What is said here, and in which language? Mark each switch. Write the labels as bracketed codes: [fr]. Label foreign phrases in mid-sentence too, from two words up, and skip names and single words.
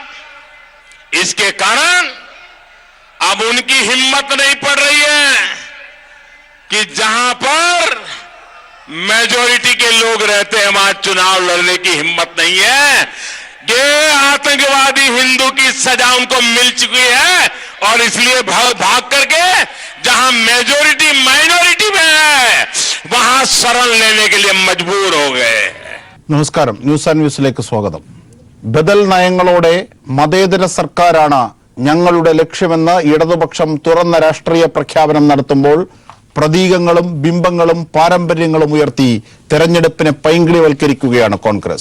[hi] इसके कारण अब उनकी हिम्मत नहीं पड़ रही है कि जहां पर मेजॉरिटी के लोग रहते हैं वहां चुनाव लड़ने की हिम्मत नहीं है। ये आतंकवादी हिंदू की सजा उनको मिल चुकी है और इसलिए भाग करके जहां मेजॉरिटी माइनॉरिटी में है वहां शरण लेने के लिए मजबूर हो गए। [ml] നമസ്കാരം, ന്യൂസ് ആൻഡ് ന്യൂസിലേക്ക് സ്വാഗതം. ബദൽ നയങ്ങളോടെ മതേതര സർക്കാരാണ് ഞങ്ങളുടെ ലക്ഷ്യമെന്ന് ഇടതുപക്ഷം തുറന്ന രാഷ്ട്രീയ പ്രഖ്യാപനം നടത്തുമ്പോൾ പ്രതീകങ്ങളും ബിംബങ്ങളും പാരമ്പര്യങ്ങളും ഉയർത്തി തെരഞ്ഞെടുപ്പിനെ പൈങ്കിളിവൽക്കരിക്കുകയാണ് കോൺഗ്രസ്.